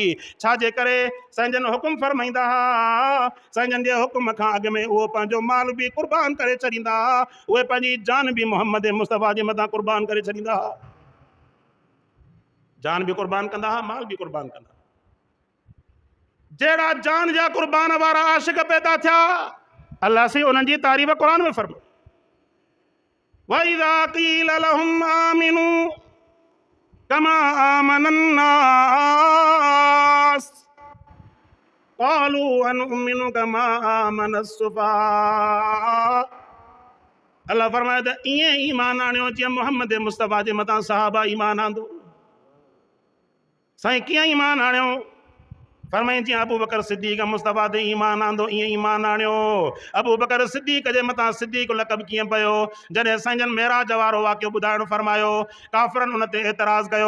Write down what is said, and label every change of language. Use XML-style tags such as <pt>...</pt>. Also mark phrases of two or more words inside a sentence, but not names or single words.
<sd>छाजे करे साईं जन हुकुम फरमाईंदा हुआ, साईं जन जे हुकुम खां अॻु में उहो पंहिंजो माल बि क़ुर्बान करे छॾींदा हुआ, उहे पंहिंजी जान बि मोहम्मद मुस्तफ़ा जे मथां क़ुर्बान करे छॾींदा हुआ। जान बि क़ुर्बान कंदा हुआ, माल बि क़ुर्बान कंदा। जहिड़ा जान जा क़ुर्बान वारा आशिक़ पैदा थिया, अल्लाह से उन्हनि जी तारीफ़ क़ुरान में फरमाई,</sd> <ar>وإذا قيل لهم آمنوا كما آمن الناس قالوا أنؤمن كما آمن السفهاء.</ar> <sd>अल्लाह फरमाए त ईअं ईमान आणियो जीअं मोहम्मद मुस्तफ़ा जे मथां सहाबा ईमान आंदो। साईं कीअं ईमान आणियो? फरमाई जीअं अबू बकर सिद्दीक़ मुस्तफ़ा ते ईमान आंदो ईअं ईमान आणियो। अबू बकर सिद्दीक़ जे मथां सिद्दीक़ लक़ब कीअं पियो? जॾहिं साईं मेराज वारो वाक़ियो ॿुधाइणु फरमायो, काफ़िरनि उन ते एतिराज़ कयो।</sd>